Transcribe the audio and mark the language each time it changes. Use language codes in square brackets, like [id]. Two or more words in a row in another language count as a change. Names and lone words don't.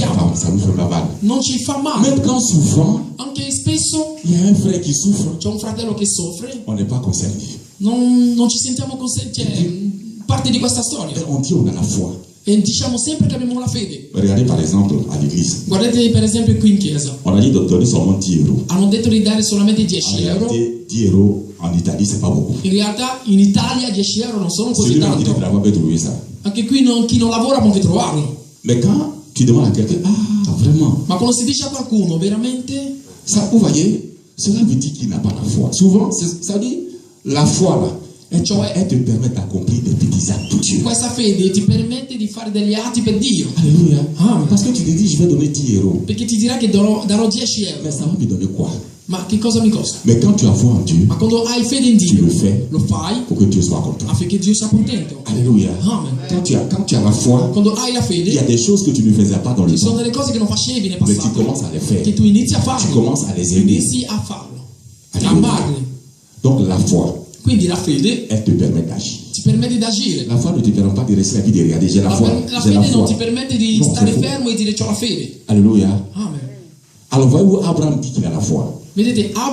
[it] manchiamo, [fr] fait pas mal. [it] non ci fa male. [fr] Même quand souffrant, [it] Anche spesso [fr] il y a un frère qui souffre, [it] c'è un fratello che soffre, [fr] on n'est pas concerné. [it] non ci sentiamo parte di questa storia. [fr] Et on dit on a la foi. [it] E diciamo sempre che abbiamo la fede. [fr] Regardez par exemple à l'église. [it] Guardate per esempio qui in chiesa. [fr] On a dit de donner seulement 10 euros. [it] Hanno detto di dare solamente [fr] En [it] 10 euro. [fr] réalité, 10 euros en Italie, c'est pas beaucoup. [it] In realtà in Italia 10 euro non sono così [fr] Celui-là qui [it] tanto. [fr] ne travaille pas peut trouver ça. [it] Anche qui chi non lavora può anche trovarlo. [fr] Mais quand tu demandes à quelqu'un, ah, vraiment, [it] Ma quando si dice a qualcuno veramente, [fr] ça, vous voyez, cela veut dire qu'il n'a pas la foi. Souvent, ça dit, la foi là, elle te permet d'accomplir des petits actes pour Dieu. [it] questa fede ti permette di fare degli atti per Dio. [fr] Alléluia. Ah, parce que tu te dis, je vais donner 10 euros. [it] Perché ti dirà che darò 10 [fr] Mais [it] euro. [fr] ça va me donner quoi? [it] Ma che cosa mi costa? [fr] Mais quand tu as foi en Dieu, [it] Ma quando hai fede in [fr] tu [it] Dio, [fr] le fais [it] lo fai [fr] pour que Dieu soit content. [it] affinché Dio sia contento. [fr] Alléluia. Amen. Quand tu as la foi, [it] Quando hai la [fr] il y a [it] fede, [fr] des choses que tu ne faisais pas dans le [it] ci sono [fr] temps. [it] delle cose che non facevi nel [fr] Mais tu [it] passato, [fr] commences à les faire. [it] che tu inizi a [fr] Tu [it] farle, [fr] commences à les aimer. [it] inizi a farlo, a [fr] Alléluia. [it] amarle. [fr] Donc la foi, [it] Quindi la fede [fr] elle te permet d'agir. [it] ti permette di agire. [fr] La foi ne te permet pas de rester là et de regarder. J'ai la foi. [it] La [fr] J'ai la [it] fede non [fr] foi. [it] ti permette di [fr] Non, [it] stare [fr] c'est faux. [it] fermo e dire c'ho la fede. [fr] Alléluia. Amen. Alors voyez-vous, Abraham dit qu'il a la foi. [it] Vedete,